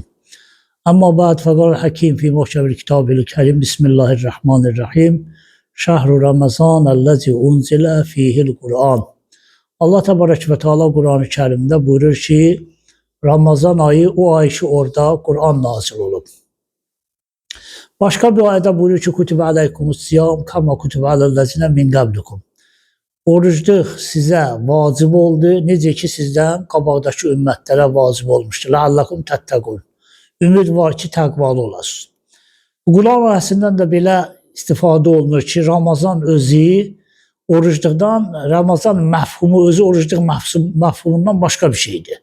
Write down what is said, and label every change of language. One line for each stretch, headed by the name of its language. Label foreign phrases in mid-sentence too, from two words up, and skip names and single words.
Arabic: أما بعد فقال الحكيم في محكم الكتاب الكريم. بسم الله الرحمن الرحيم شهر رمضان الذي أنزل فيه القرآن.
Turkish: Allah Tebarek ve Teala Kur'an-ı Kerim'de buyurur ki Ramazan ayı o ay ki orada Kur'an nazil olup. Başka bir ayda buyurur ki
Arabic: كتب عليكم الصيام كما كتب على الذين من قبلكم.
Azerbaijani: Orucluq sizə vacib oldu, necə ki sizdən qabaqdakı ümmətlərə vacib olmuşdur.
Arabic: لعلكم تتقون.
Azerbaijani: Ümid var ki təqvalı olasınız. Quran ayəsindən də belə istifadə olunur ki Ramazan özü orucluqdan, Ramazan məfhumu özü orucluq məfhumundan başqa bir şeydir.